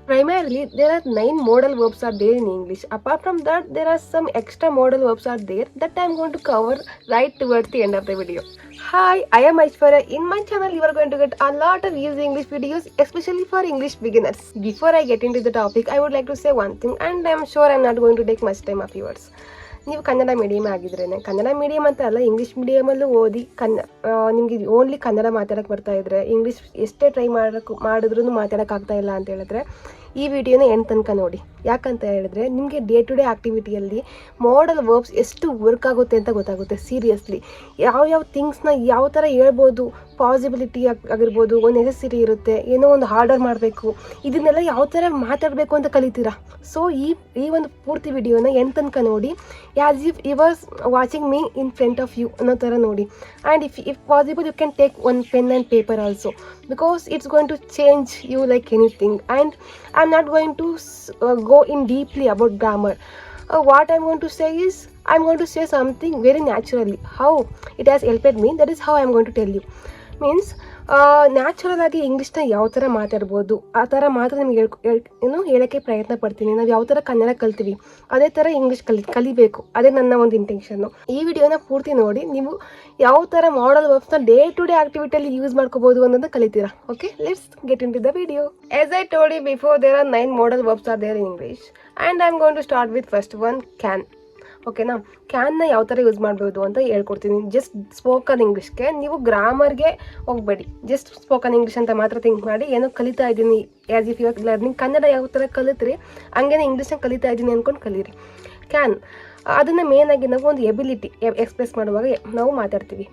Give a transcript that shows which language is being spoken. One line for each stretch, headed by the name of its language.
English: Primarily, there are 9 modal verbs are there in English. Apart from that, there are some extra modal verbs are there that I'm going to cover right towards the end of the video. Hi, I am Aishwarya. In my channel, you are going to get a lot of easy English videos, especially for English beginners. Before I get into the topic, I would like to say one thing, and I'm sure I'm not going to take much time of yours.
Kannada: ನೀವು Kannada medium ಆಗಿದ್ರೇ Kannada medium ಅಂತ ಅಲ್ಲ, English ಮೀಡಿಯಮಲ್ಲೂ ಓದಿ ನಿಮಗೆ only Kannada ಮಾತಾಡೋಕ್ಕೆ ಬರ್ತಾ ಇದ್ರೆ, English ಎಷ್ಟೇ try ಮಾಡಿದ್ರೂ ಮಾತಾಡೋಕ್ಕಾಗ್ತಾ ಇಲ್ಲ ಅಂತ ಹೇಳಿದ್ರೆ ಈ ವಿಡಿಯೋನ ಎಂಡ್ ತನಕ ನೋಡಿ. ಯಾಕಂತ ಹೇಳಿದ್ರೆ ನಿಮಗೆ day to day ಆ್ಯಕ್ಟಿವಿಟಿಯಲ್ಲಿ modal verbs ಎಷ್ಟು ವರ್ಕ್ ಆಗುತ್ತೆ ಅಂತ ಗೊತ್ತಾಗುತ್ತೆ. ಸೀರಿಯಸ್ಲಿ ಯಾವ ಥಿಂಗ್ಸ್ನ ಯಾವ ಥರ ಹೇಳ್ಬೋದು, ಪಾಸಿಬಿಲಿಟಿ ಆಗಿರ್ಬೋದು, ಒಂದು ನೆಸೆಸಿಟಿ ಇರುತ್ತೆ, ಏನೋ ಒಂದು ಆರ್ಡರ್ ಮಾಡಬೇಕು, ಇದನ್ನೆಲ್ಲ ಯಾವ ಥರ ಮಾತಾಡಬೇಕು ಅಂತ ಕಲಿತೀರಾ. ಸೊ ಈ ಒಂದು ಪೂರ್ತಿ ವಿಡಿಯೋನ ಎಂಡ್ ತನಕ ನೋಡಿ,
English: as if you was watching me in front of you
Kannada: ಅನ್ನೋ ಥರ ನೋಡಿ.
English: And if possible you can take one pen and paper also, because it's going to change you like anything. And I'm not going to go in deeply about grammar. What I'm going to say is, I'm going to say something very naturally. How it has helped me, that is how I'm going to tell you.
Kannada: Means natural ಆಗಿ ಇಂಗ್ಲೀಷ್ನ ಯಾವ ಥರ ಮಾತಾಡ್ಬೋದು ಆ ಥರ ಮಾತ್ರ ನಿಮ್ಗೆ ಹೇಳೋಕ್ಕೆ ಪ್ರಯತ್ನ ಪಡ್ತೀನಿ. ನಾವು ಯಾವ ಥರ ಕನ್ನಡ ಕಲ್ತೀವಿ ಅದೇ ಥರ ಇಂಗ್ಲೀಷ್ ಕಲಿಬೇಕು, ಅದೇ ನನ್ನ ಒಂದು ಇಂಟೆನ್ಷನ್ನು. ಈ ವಿಡಿಯೋನ ಪೂರ್ತಿ ನೋಡಿ ನೀವು ಯಾವ ಥರ ಮಾಡಲ್ ವರ್ಬ್ಸ್ನ ಡೇ ಟು ಡೇ ಆಕ್ಟಿವಿಟಿಯಲ್ಲಿ ಯೂಸ್ ಮಾಡ್ಕೋಬೋದು ಅನ್ನೋದನ್ನ ಕಲಿತೀರಾ.
English: Okay, let's get into the video. As I told you before, there are 9 modal verbs are there in English, and I'm going to start with first one, can.
Kannada: ಓಕೆನಾ, ಕ್ಯಾನ್ನ ಯಾವ ಥರ use ಮಾಡ್ಬೋದು ಅಂತ ಹೇಳ್ಕೊಡ್ತೀನಿ. Just spoken ಇಂಗ್ಲೀಷ್ಗೆ, ನೀವು ಗ್ರಾಮರ್ಗೆ ಹೋಗಬೇಡಿ, just spoken English ಅಂತ ಮಾತ್ರ ಥಿಂಕ್ ಮಾಡಿ. ಏನೋ ಕಲಿತಾ ಇದ್ದೀನಿ,
English: as if your learning
Kannada: Kannada ಯಾವ ಥರ ಕಲಿತ್ರಿ ಹಂಗೇನೆ ಇಂಗ್ಲೀಷ್ನ ಕಲಿತಾ ಇದ್ದೀನಿ ಅಂದ್ಕೊಂಡು ಕಲೀರಿ. ಕ್ಯಾನ್ ಅದನ್ನು ಮೇನಾಗಿ ನಾವು ಒಂದು ಎಬಿಲಿಟಿ ಎಕ್ಸ್ಪ್ರೆಸ್ ಮಾಡುವಾಗ ನಾವು ಮಾತಾಡ್ತೀವಿ.